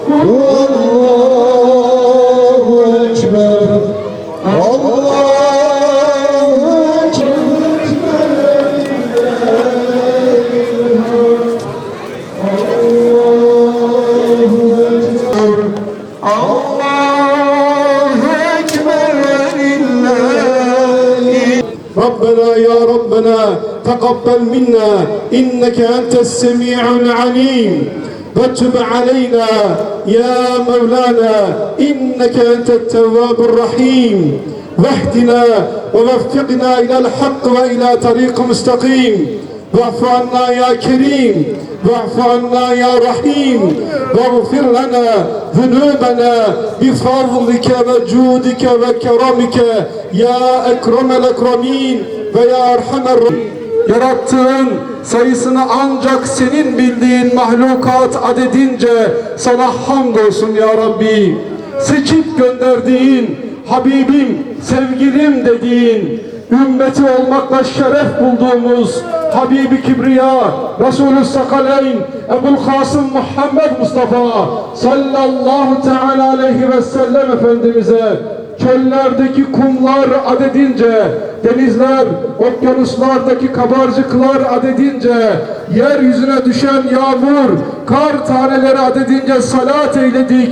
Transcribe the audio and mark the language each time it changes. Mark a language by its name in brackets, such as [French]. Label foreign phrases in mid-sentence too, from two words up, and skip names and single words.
[Arabic] الله أكبر، الله أكبر ولله. ربنا يا ربنا تقبل منا إنك أنت السميع العليم وتب علينا يا مولانا إنك أنت التواب الرحيم واهدنا ووفقنا إلى الحق وإلى طريق مستقيم واعف عنا يا كريم واعف عنا يا رحيم واغفر لنا ذنوبنا بفضلك وجودك وكرمك يا أكرم الأكرمين ويا أرحم الراحمين. [Turkish] Yarattığın, sayısını ancak senin bildiğin mahlukat adedince sana hamdolsun ya Rabbi. Seçip gönderdiğin, Habibim, sevgilim dediğin, ümmeti olmakla şeref bulduğumuz Habibi Kibriya, Resulü Sakaleyn, Ebu'l-Kasım Muhammed Mustafa [Arabic] صلى الله تعالى عليه وسلم [Turkish] Efendimiz'e çöllerdeki kumlar adedince, denizler, okyanuslardaki kabarcıklar adedince, yeryüzüne düşen yağmur, kar taneleri adedince salat eyledik.